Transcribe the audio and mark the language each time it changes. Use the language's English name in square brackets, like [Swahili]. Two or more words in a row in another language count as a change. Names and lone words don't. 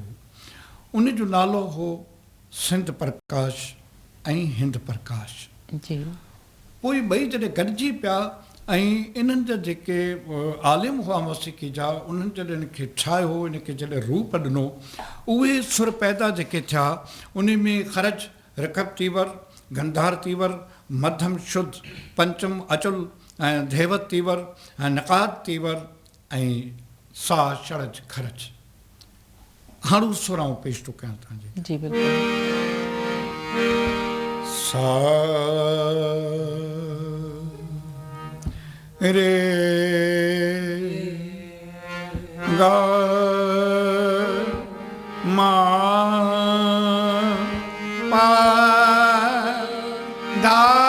[Sindhi] उन जो नालो हो सिंध प्रकाश ऐं हिंद प्रकाश। जी पोइ ॿई जॾहिं गॾिजी पिया ऐं इन्हनि जा जेके आलिम हुआ मौसीक़ी जा उन्हनि जॾहिं इनखे ठाहियो, इनखे जॾहिं रूप ॾिनो, उहे सुर पैदा जेके थिया उन में ख़रज, रकब तीवर, गंधार तीवर, मध्यम शुद्ध, पंचम अचुल ऐं धेवत तीवर ऐं नक़ाद तीवर ऐं सा शरज खरज। हाणे सुर आऊं पेश थो कयां तव्हांजे। जी बिल्कुलु। सा रे गा मा पा धा